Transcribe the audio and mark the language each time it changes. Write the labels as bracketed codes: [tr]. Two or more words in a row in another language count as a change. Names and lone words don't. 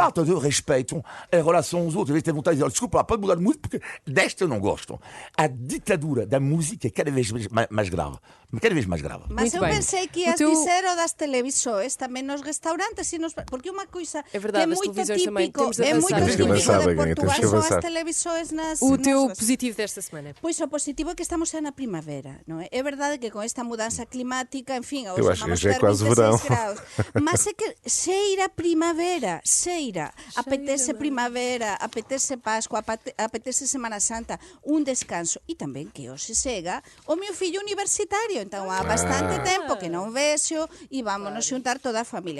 [pt] falta de respeito em relação aos outros. Às vezes tem vontade de dizer, desculpa lá, pode mudar de música, porque desta eu não gosto. A ditadura da música é cada vez mais grave. Cada vez mais grave. Mas Muito eu bem. pensei que O ias teu- dizer o das televisões também nos restaurantes e nos... porque uma coisa É verdade, que é as muito televisões também típico, temos de é avançar. muito Temos que típico avançar, de Begonha, Portugal temos que são avançar. as televisões nas O teu nas- positivo desta semana. [gl] Pois o positivo é que estamos xa na primavera, non é? É verdade que con esta mudanza climática, en fin, [pt] Eu acho que já é quase verão. [gl] graus. [pt] Mas é que cheira primavera, cheira. Apetece primavera, apetece Páscoa, apetece Semana Santa, um descanso. E também que hoje chega o meu filho universitário. Então há bastante tempo que não vejo e vamos nos juntar toda a família.